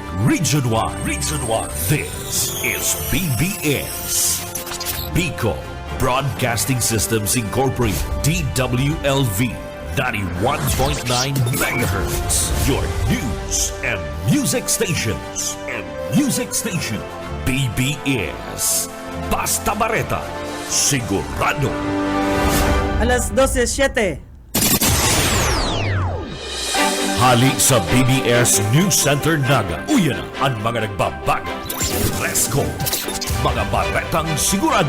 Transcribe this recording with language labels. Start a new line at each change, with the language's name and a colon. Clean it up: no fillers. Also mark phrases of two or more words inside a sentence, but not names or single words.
English: Region 1. Region 1. This is BBS. Bico Broadcasting Systems Incorporated. DWLV. 91.9 megahertz. Your news and music stations.
Bikol: BBS. Basta Bareta. Sigurado. Alas 12:07. Hali sa BBS News Center Naga. Uyan ang mga nagbabago. Presko. Mga baretang sigurado.